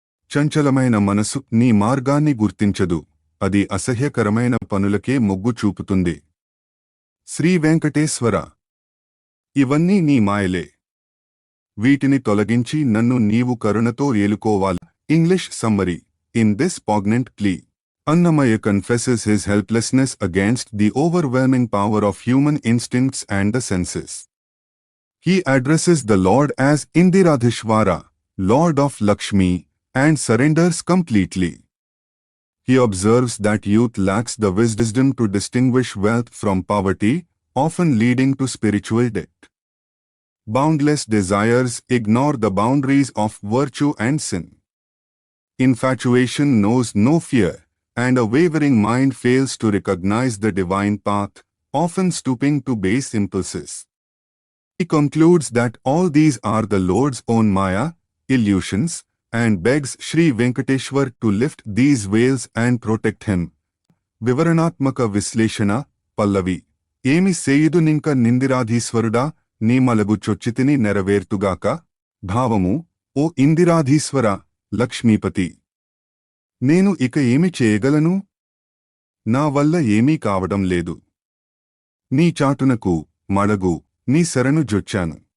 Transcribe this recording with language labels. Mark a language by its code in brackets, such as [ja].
[te] చంచలమైన మనసు నీ మార్గాన్ని గుర్తించదు, అది అసహ్యకరమైన పనులకే మొగ్గు చూపుతుంది. శ్రీ వెంకటేశ్వర, ఇవన్నీ నీ మాయలే. వీటిని తొలగించి నన్ను నీవు కరుణతో ఏలుకోవాలి. [en] English summary. In this poignant plea, Annamaya confesses his helplessness against the overwhelming power of human instincts and the senses. He addresses the Lord as Indiradhishvara, Lord of Lakshmi, and surrenders completely. He observes that youth lacks the wisdom to distinguish wealth from poverty, often leading to spiritual debt. Boundless desires ignore the boundaries of virtue and sin. Infatuation knows no fear, and a wavering mind fails to recognize the divine path, often stooping to base impulses. He concludes that all these are the Lord's own Maya, illusions, and begs Sri Venkateshwar to lift these veils and protect him. [te] వివరణాత్మక విశ్లేషణ. పల్లవి. ఏమి సేయుదునింక నిందిరాధీశ్వరుడా, నీ మలగు చొచ్చితిని నెరవేర్తుగాక. భావము. ఓ ఇందిరాధీశ్వర, లక్ష్మీపతి, నేను ఇక ఏమి చేయగలను? నా వల్ల ఏమీ కావడం లేదు. నీ చాటునకు మడగు నీ శరణు జొచ్చాను.